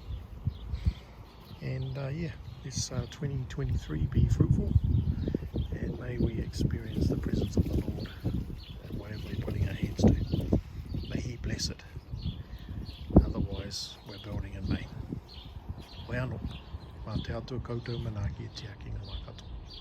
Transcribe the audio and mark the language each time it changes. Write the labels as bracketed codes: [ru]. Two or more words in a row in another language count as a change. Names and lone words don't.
[en] And this 2023 be fruitful, and may we experience the presence of the Lord in whatever we're putting our hands to. May He bless it. Otherwise, we're building in vain. [mi] Waiano, mā te atua koutou manaaki e te aki ngā waikato.